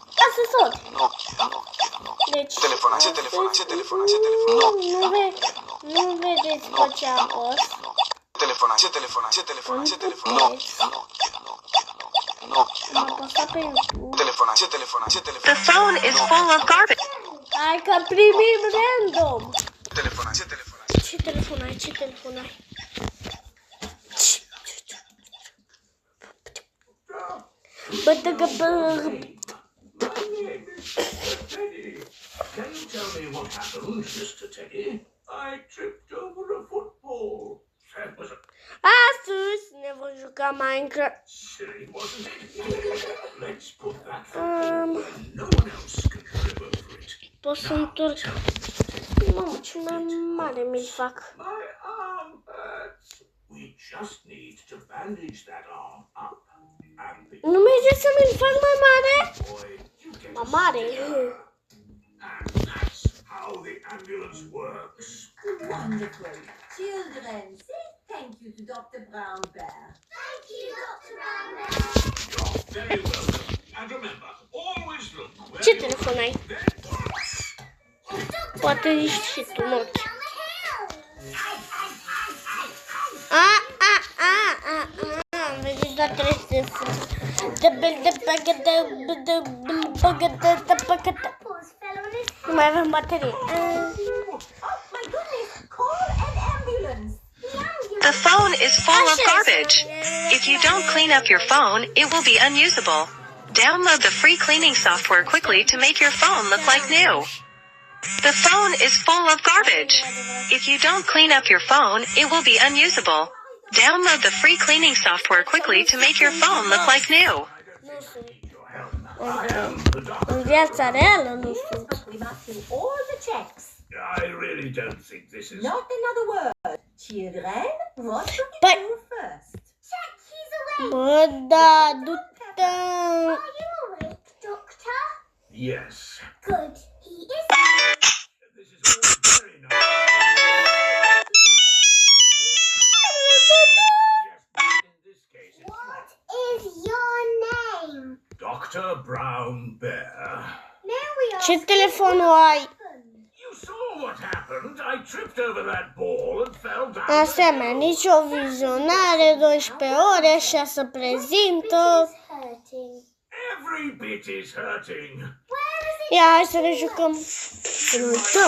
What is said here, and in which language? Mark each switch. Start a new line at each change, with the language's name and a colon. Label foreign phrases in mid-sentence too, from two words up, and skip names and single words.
Romanian: Asta tot. Deci, Telefon ai? Ce telefon ai? Ce telefon ai? Ce telefon? nu vedeți pe ce a fost. Telefon ai? Ce telefon ai? Ce telefon ai? Ce telefon? M-a postat pe YouTube. Telefon ai? Ce telefon ai? Ce telefon?
English: The phone is full of garbage.
Romanian: Hai că primim random. Telefon ai? Ce telefon ai? Ce telefon ai? Ce telefon ai?
English: Can you tell me what happened, Mr. Teddy? I tripped over a football. That was a
Romanian: Astăzi ne vom juca Minecraft.
English: silly, wasn't it? Let's put that football where no one else can trip over it.
Romanian: Pot să întorc. Mamă, ce mai mare mi-l fac.
English: My arm hurts. We just need to bandage that arm up. And the
Romanian: Nu merge să mi-l fac mai mare?
English: boy, you get
Romanian: Mai mare.
English: And that's how the ambulance works. Wonderful. Children, say thank you to Dr. Brown Bear. Thank you, Dr. Brown Bear. You're very welcome. And remember, always look where
Romanian: Ce
English: your
Romanian: telefon ai?
English: bed
Romanian: Poate ești și tu, Nokia.
English: Down the hill.
Romanian: Am văzut doar 300.
English: Apples fell on his
Romanian: Nu mai avem baterie.
English: Oh my goodness, call an ambulance. The phone is full of garbage. If you don't clean up your phone, it will be unusable. Download the free cleaning software quickly to make your phone look like new. The phone is full of garbage. If you don't clean up your phone, it will be unusable. Download the free cleaning software quickly to make your phone look like new.
Romanian: Nu sunt.
English: I am the doctor.
Romanian: În viața reală nu sunt.
English: We must do all the checks. I really don't think this is... Not another word. Children, what should we But- do first? Check he's awake.
Romanian: Bă, da, du-te.
English: Are you awake, Doctor? Yes. Good. He is. This is all very nice. Yes, but in this case, it's What not. is your name? Dr. Brown Bear. Now we are.
Romanian: Ce telefonul ai?
English: You saw what happened. I tripped over that ball and fell down.
Romanian: Asemenea, nici o vizionare, 12 ore, 6 prezintă.
English: Hurting. Every bit is hurting. Where is it?
Romanian: Ia, hai să ne jucăm. Să ne uităm.